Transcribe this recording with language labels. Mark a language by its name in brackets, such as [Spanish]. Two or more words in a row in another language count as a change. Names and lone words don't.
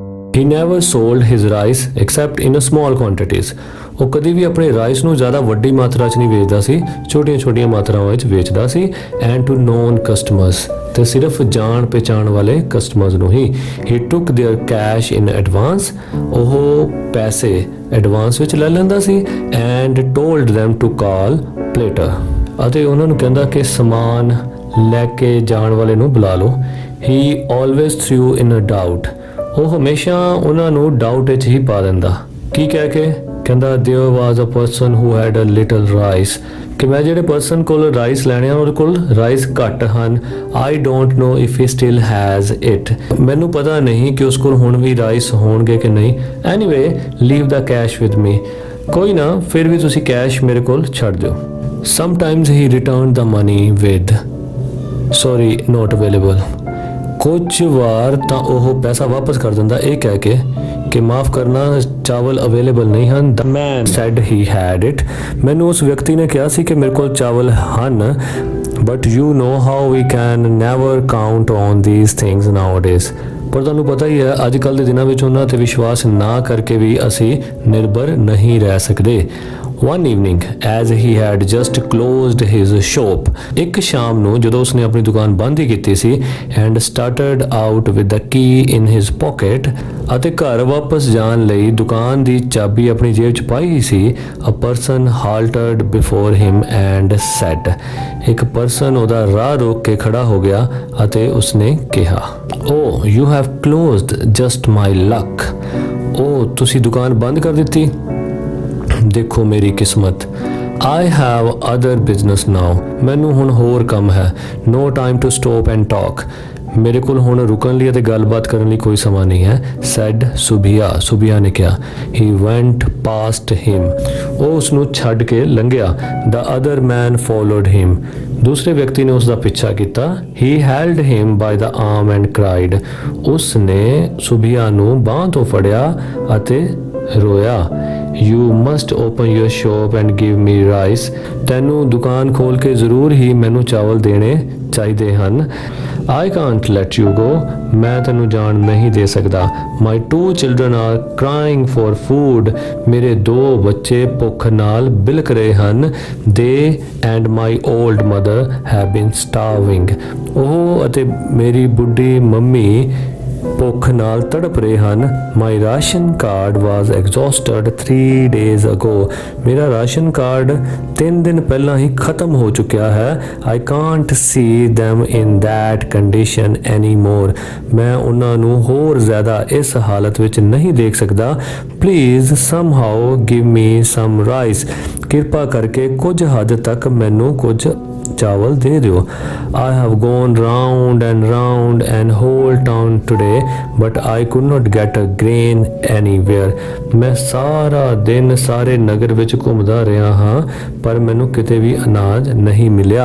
[English] He never sold his rice except in a small quantities. [Punjabi] ਉਹ ਕਦੀ ਵੀ ਆਪਣੇ ਰਾਈਸ ਨੂੰ ਜ਼ਿਆਦਾ ਵੱਡੀ ਮਾਤਰਾ 'ਚ ਨਹੀਂ ਵੇਚਦਾ ਸੀ, ਛੋਟੀਆਂ-ਛੋਟੀਆਂ ਮਾਤਰਾਵਾਂ ਵਿੱਚ ਵੇਚਦਾ ਸੀ [English] and to known customers, [Punjabi] ਤੇ ਸਿਰਫ ਜਾਣ ਪਹਿਚਾਣ ਵਾਲੇ ਕਸਟਮਰਸ ਨੂੰ ਹੀ। [English] he took their cash in advance, [Punjabi] ਉਹ ਪੈਸੇ ਐਡਵਾਂਸ ਵਿੱਚ ਲੈ ਲੈਂਦਾ ਸੀ [English] and told them to call porter, [Punjabi] ਅਤੇ ਉਹਨਾਂ ਨੂੰ ਕਹਿੰਦਾ ਕਿ ਸਮਾਨ ਲੈ ਕੇ ਜਾਣ ਵਾਲੇ ਨੂੰ ਬੁਲਾ ਲਓ। [English] he always threw in a doubt, [Punjabi] ਉਹ ਹਮੇਸ਼ਾ ਉਹਨਾਂ ਨੂੰ ਡਾਊਟ ਵਿੱਚ ਹੀ ਪਾ ਦਿੰਦਾ। ਕੀ ਕਹਿ ਕੇ? ਕਹਿੰਦਾ [English] there was a person who had a little rice, [Punjabi] ਕਿ ਮੈਂ ਜਿਹੜੇ ਪਰਸਨ ਕੋਲ ਰਾਈਸ ਲੈਣੇ ਆ ਉਹਦੇ ਕੋਲ ਰਾਈਸ ਘੱਟ ਹਨ। [English] I don't know if he still has it, [Punjabi] ਮੈਨੂੰ ਪਤਾ ਨਹੀਂ ਕਿ ਉਸ ਕੋਲ ਹੁਣ ਵੀ ਰਾਈਸ ਹੋਣਗੇ ਕਿ ਨਹੀਂ। [English] Anyway, leave the cash with me, [Punjabi] ਕੋਈ ਨਾ ਫਿਰ ਵੀ ਤੁਸੀਂ ਕੈਸ਼ ਮੇਰੇ ਕੋਲ ਛੱਡ ਦਿਓ। [English] Sometimes he returned the money with sorry not available, [Punjabi] ਕੁਝ ਵਾਰ ਤਾਂ ਉਹ ਪੈਸਾ ਵਾਪਸ ਕਰ ਦਿੰਦਾ ਇਹ ਕਹਿ ਕੇ ਕਿ ਮਾਫ ਕਰਨਾ ਚਾਵਲ ਅਵੇਲੇਬਲ ਨਹੀਂ ਹਨ। [English] The man said he had it, [Punjabi] ਮੈਨੂੰ ਉਸ ਵਿਅਕਤੀ ਨੇ ਕਿਹਾ ਸੀ ਕਿ ਮੇਰੇ ਕੋਲ ਚਾਵਲ ਹਨ। [English] But you know how we can never count on these things nowadays, [Punjabi] ਪਰ ਤੁਹਾਨੂੰ ਪਤਾ ਹੀ ਹੈ ਅੱਜ ਕੱਲ੍ਹ ਦੇ ਦਿਨਾਂ ਵਿੱਚ ਉਹਨਾਂ 'ਤੇ ਵਿਸ਼ਵਾਸ ਨਾ ਕਰਕੇ ਵੀ ਅਸੀਂ ਨਿਰਭਰ ਨਹੀਂ ਰਹਿ ਸਕਦੇ। [English] One evening, as he had just closed his shop, [Punjabi] ਇੱਕ ਸ਼ਾਮ ਨੂੰ ਜਦੋਂ ਉਸਨੇ ਆਪਣੀ ਦੁਕਾਨ ਬੰਦ ਹੀ ਕੀਤੀ [English] ਸੀ and started out with the key in his pocket, [Punjabi] ਅਤੇ ਘਰ ਵਾਪਸ ਜਾਣ ਲਈ ਦੁਕਾਨ ਦੀ ਚਾਬੀ ਆਪਣੀ ਜੇਬ 'ਚ ਪਾਈ ਸੀ, [English] a person halted before him and said, [Punjabi] ਇੱਕ ਪਰਸਨ ਉਹਦਾ ਰਾਹ ਰੋਕ ਕੇ ਖੜਾ ਹੋ ਗਿਆ ਅਤੇ ਉਸਨੇ ਕਿਹਾ, [English] oh you have closed, just my luck, [Punjabi] oh ਤੁਸੀਂ ਦੁਕਾਨ ਬੰਦ ਕਰ ਦਿੱਤੀ, ਦੇਖੋ ਮੇਰੀ ਕਿਸਮਤ। [English] I have other business now, [Punjabi] ਮੈਨੂੰ ਹੁਣ ਹੋਰ ਕੰਮ ਹੈ। [English] No time to stop and talk, [Punjabi] ਮੇਰੇ ਕੋਲ ਹੁਣ ਰੁਕਣ ਲਈ ਅਤੇ ਗੱਲਬਾਤ ਕਰਨ ਲਈ ਕੋਈ ਸਮਾਂ ਨਹੀਂ ਹੈ। [English] said ਸੁਬੀਆ, [Punjabi] ਸੁਬੀਆ ਨੇ ਕਿਹਾ। [English] he went past him, [Punjabi] ਉਹ ਉਸ ਨੂੰ ਛੱਡ ਕੇ ਲੰਘਿਆ। [English] the other man followed him, [Punjabi] ਦੂਸਰੇ ਵਿਅਕਤੀ ਨੇ ਉਸ ਦਾ ਪਿੱਛਾ ਕੀਤਾ। [English] he held him by the arm and cried, [Punjabi] ਉਸ ਨੇ ਸੁਬੀਆ ਨੂੰ ਬਾਂਹ ਤੋਂ ਫੜਿਆ ਅਤੇ ਰੋਇਆ। [English] you must open your shop and give me rice, [Punjabi] ਤੈਨੂੰ ਦੁਕਾਨ ਖੋਲ ਕੇ ਜ਼ਰੂਰ ਹੀ ਮੈਨੂੰ ਚਾਵਲ ਦੇਣੇ ਚਾਹੀਦੇ ਹਨ। [English] I can't let you go, [Punjabi] ਮੈਂ ਤੈਨੂੰ ਜਾਣ ਨਹੀਂ ਦੇ ਸਕਦਾ। [English] my two children are crying for food, [Punjabi] ਮੇਰੇ ਦੋ ਬੱਚੇ ਭੁੱਖ ਨਾਲ ਬਿਲਕ ਰਹੇ ਹਨ। [English] they and my old mother have been starving, [Punjabi] ਉਹ ਅਤੇ ਮੇਰੀ ਬੁੱਢੀ ਮੰਮੀ ਭੁੱਖ ਨਾਲ ਤੜਪ ਰਹੇ ਹਨ। [English] my ration card was exhausted 3 days ago, [Punjabi] ਮੇਰਾ ਰਾਸ਼ਨ ਕਾਰਡ 3 ਦਿਨ ਪਹਿਲਾਂ ਹੀ ਖਤਮ ਹੋ ਚੁੱਕਿਆ ਹੈ। [English] I can't see them in that condition anymore, [Punjabi] ਮੈਂ ਉਹਨਾਂ ਨੂੰ ਹੋਰ ਜ਼ਿਆਦਾ ਇਸ ਹਾਲਤ ਵਿੱਚ ਨਹੀਂ ਦੇਖ ਸਕਦਾ। [English] please somehow give me some rice, [Punjabi] ਕਿਰਪਾ ਕਰਕੇ ਕੁਝ ਹੱਦ ਤੱਕ ਮੈਨੂੰ ਕੁਝ ਚਾਵਲ ਦੇ ਦਿਓ। [English] I have gone round and whole town today, but I could not get a grain anywhere, [Punjabi] ਮੈਂ ਸਾਰਾ ਦਿਨ ਸਾਰੇ ਨਗਰ ਵਿੱਚ ਘੁੰਮਦਾ ਰਿਹਾ ਹਾਂ ਪਰ ਮੈਨੂੰ ਕਿਤੇ ਵੀ ਅਨਾਜ ਨਹੀਂ ਮਿਲਿਆ।